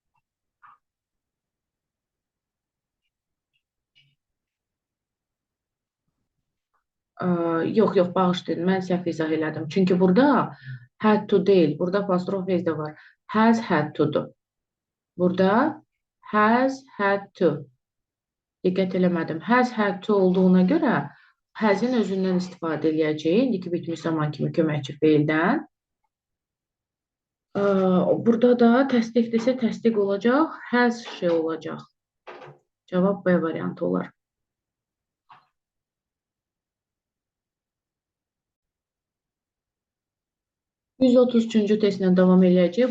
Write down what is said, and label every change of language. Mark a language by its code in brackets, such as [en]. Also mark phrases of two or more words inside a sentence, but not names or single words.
[az] Yox, bağışlayın, mən səhv izah elədim. Çünki burada [en] had to [az] deyil, burada apostrof s də var. [en] Has had to'dur. Burada has had to. [az] Diqqət eləmədim. [en] Has had to [az] olduğuna görə has'in özündən istifadə edəcəyik. İndiki bitmiş zaman kimi köməkçi feildən. Burada da təsdiqdirsə təsdiq olacaq. [en] Has she [az] olacaq. Cavab B variantı olar. 133-cü testlə davam edəcək.